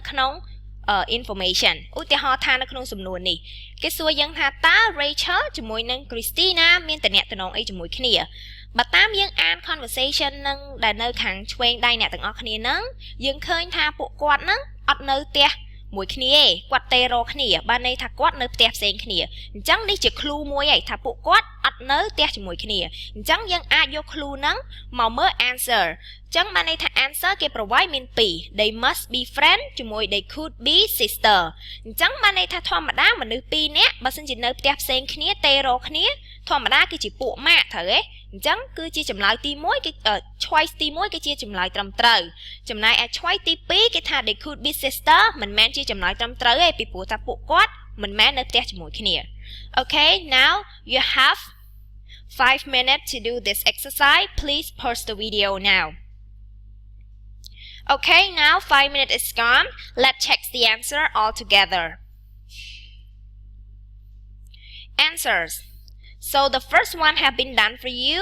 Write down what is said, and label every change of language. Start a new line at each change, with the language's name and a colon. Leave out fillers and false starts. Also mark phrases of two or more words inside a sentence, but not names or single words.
Khmer: ក្នុងinformation ឧទាហរណ៍ថានៅក្នុងសំណួរនេះគេសួរយើងថាតើ Rachel ជាមួយនឹង Christina មានទំនាក់ទំនងអីជាមួយគ្នាបើតាមយើងអាន conversation នឹងដែលនៅខាងឆ្វេងដៃអ្នកទាំងអស់គ្នាហ្នឹងយើងឃើញថាពួកគាត់ហ្នឹងអត់នៅផ្ទះមួយគ្នាឯងគាត់ទេរកគ្នាបានន័យថាគាត់នៅផ្ទះផ្សេងគ្នាអញ្ចឹងនេះ ជា clue មួយឯងថាពួកគាត់អត់នៅផ្ទះជាមួយគ្នាអញ្ចឹងយើងអាចយក clue ហ្នឹងមកមើល answer អញ្ចឹងបានន័យថា answer គេ provide មាន2
English: they must be friend
Khmer: ជាមួយ
English: they could be sister
Khmer: អញ្ចឹងបានន័យថាធម្មតាមនុស្ស2នាក់បើសិនជានៅផ្ទះផ្សេងគ្នាទេរកគ្នាធម្មតាគឺជា ពួកម៉ាក់ត្រូវទេអញ្ចឹងគឺជាចម្លើយទី1គេ choice ទី1គឺជាចម្លើយត្រឹមត្រូវចំណែកឯ choice ទី2គេថា
English: they could be sister
Khmer: មិនមែនជាចម្លើយត្រឹមត្រូវទេពីព្រោះថាពួកគាត់មិនមែននៅផ្ទះជាមួយគ្នា
English: Okay now you have 5 minutes to do this exercise please pause the video now Okay now 5 minutes is gone let's check the answer all together answers So the first one have been done for you.